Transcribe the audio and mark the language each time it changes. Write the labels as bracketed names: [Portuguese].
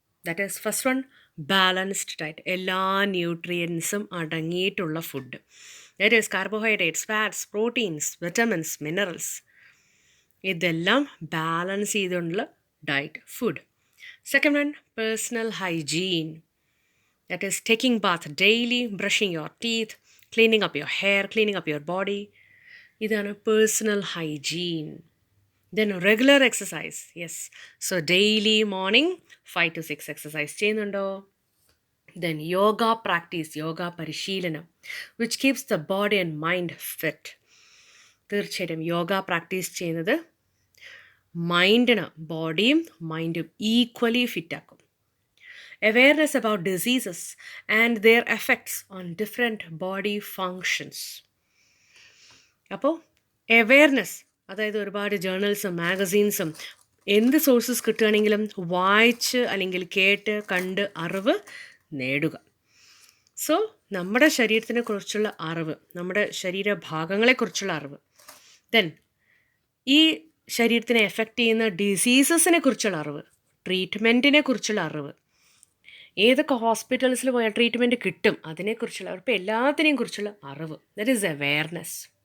[English] That is first one, balanced diet. [Malayalam] എല്ലാ ന്യൂട്രിയൻസും അടങ്ങിയിട്ടുള്ള food. [English] That is carbohydrates, fats, proteins, vitamins, minerals. [Malayalam] ഇതെല്ലാം balance ചെയ്തുകൊണ്ടുള്ള diet, food. [English] Second one, personal hygiene. That is taking bath daily, brushing your teeth, cleaning up your hair, cleaning up your body. ഇതാണ് personal hygiene. Then regular exercise. Yes, so daily morning 5 to 6 exercise ചെയ്യുന്നുണ്ടോ? Then yoga practice, [Malayalam] yoga പരിശീലനം, [English] Which keeps the body and mind fit. [Malayalam] തീർച്ചയായിട്ടും yoga practice ചെയ്യുന്നത് മൈൻഡിന്, ബോഡിയും മൈൻഡും equally ഫിറ്റാക്കും. [English] Awareness about diseases and their effects on different body functions. [Malayalam] അപ്പോൾ awareness, അതായത് ഒരുപാട് ജേർണൽസും മാഗസീൻസും എന്ത് sources കിട്ടുകയാണെങ്കിലും വായിച്ച് അല്ലെങ്കിൽ കേട്ട് കണ്ട് അറിവ് നേടുക. സോ നമ്മുടെ ശരീരത്തിനെ കുറിച്ചുള്ള അറിവ്, നമ്മുടെ ശരീരഭാഗങ്ങളെക്കുറിച്ചുള്ള അറിവ്, ദെൻ ഈ ശരീരത്തിനെ എഫക്റ്റ് ചെയ്യുന്ന ഡിസീസസിനെ കുറിച്ചുള്ള അറിവ്, ട്രീറ്റ്മെൻറ്റിനെ കുറിച്ചുള്ള അറിവ്, ഏതൊക്കെ ഹോസ്പിറ്റൽസിൽ പോയാൽ ട്രീറ്റ്മെൻറ്റ് കിട്ടും അതിനെക്കുറിച്ചുള്ള, ഇപ്പോൾ എല്ലാത്തിനെയും കുറിച്ചുള്ള അറിവ്, [English] That is awareness.